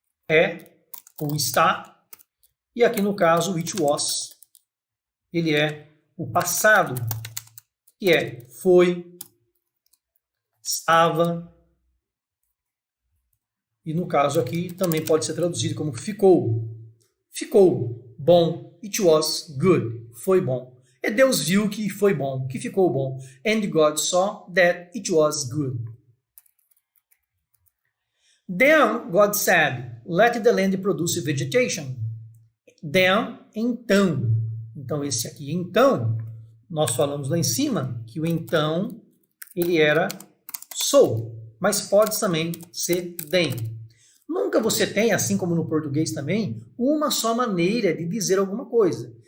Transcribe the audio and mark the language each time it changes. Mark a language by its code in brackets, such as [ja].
[pt] É ou está. E aqui no caso, o [en] it was, [pt] ele é o passado, que é foi, estava. E no caso aqui também pode ser traduzido como ficou. Ficou bom. [en] It was good. [pt] Foi bom. E Deus viu que foi bom, que ficou bom. [en] And God saw that it was good. Then God said, let the land produce vegetation. [pt] Then, então. Então esse aqui, então, nós falamos lá em cima que o então, ele era so, mas pode também ser then. Nunca você tem, assim como no português também, uma só maneira de dizer alguma coisa.